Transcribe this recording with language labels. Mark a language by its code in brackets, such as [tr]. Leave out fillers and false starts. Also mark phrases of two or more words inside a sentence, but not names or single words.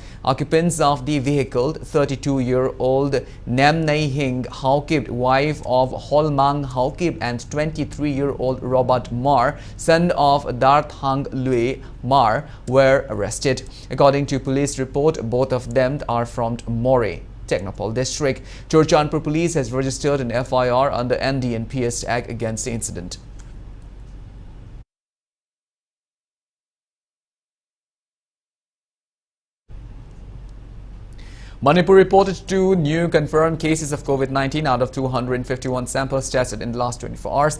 [en] Occupants of the vehicle, 32-year-old Namnai Hing Haukib, wife of Holmang Haukib, and 23-year-old Robert Mar, son of Darthang Lui Mar, were arrested. According to police report, both of them are from More Technopole district. Churachandpur police has registered an FIR under NDNPS Act against the incident. Manipur reported 2 new confirmed cases of COVID-19 out of 251 samples tested in the last 24 hours.